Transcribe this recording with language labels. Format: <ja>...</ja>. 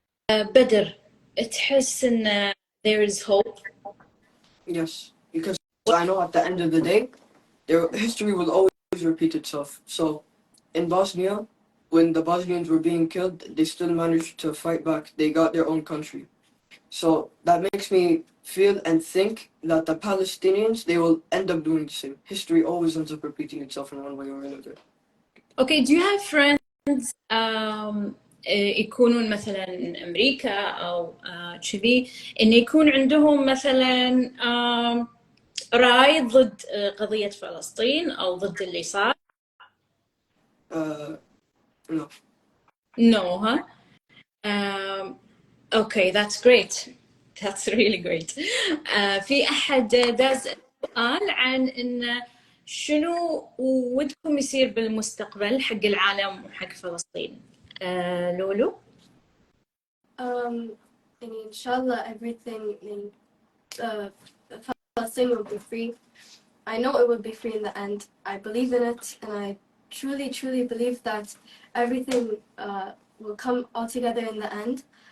<en>بدر</en> <ar>تحس ان</ar> <en>there is hope? Yes, because I know at the end of the day, history will always repeat itself. So, in Bosnia, when the Bosnians were being killed, they still managed to fight back. They got their own country. So that makes me feel and think that the Palestinians, they will end up doing the same. History always ends up repeating itself in one way or another. Okay, do you have friends</en> <ar>يكونون مثلا من أمريكا أو كذي إن يكون عندهم مثلا رأي ضد قضية فلسطين أو ضد اللي صار؟</ar> <en>No. No, huh? Okay, that's great. That's really great.</en> <ar>في أحد داز سؤال عن إن شنو ودكم يصير بالمستقبل حق العالم وحق فلسطين؟ لولو؟ يعني إن شاء الله</ar> <en>everything in Palestine will be free. I know it will be free in the end. I believe in it, and I truly, truly believe that everything will come all together in the end.</en>